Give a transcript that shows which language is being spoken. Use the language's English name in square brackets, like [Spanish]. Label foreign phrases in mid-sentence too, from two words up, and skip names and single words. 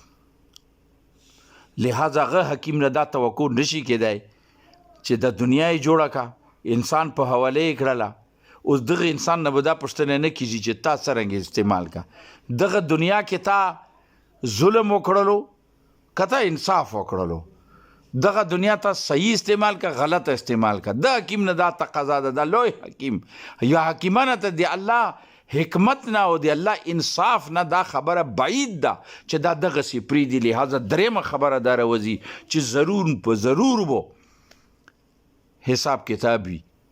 [Pashto] لہذا هغه حکیم نه دا توقع نشي کېدی چې د دنیا یې جوړه کا انسان په حواله یې کړله، اوس دغه انسان نه به دا پوښتنه نه کېږي چې تا څرنګه استعمال کا. دغه دنیا کې تا ظلم وکړلو که تا انصاف وکړلو، دغه دنیا ته صحیح استعمال کا غلط استعمال کا. د حکیم نه دا تقاضا ده، د لوی حکیم یا حکیمانه ته د الله حکمت نه او د الله انصاف نه دا خبره بعید ده چې دا دغسې پرېږدي. لہذا درېیمه خبره دا راوځي چې ضرور په ضرور بو حساب کتاب وي.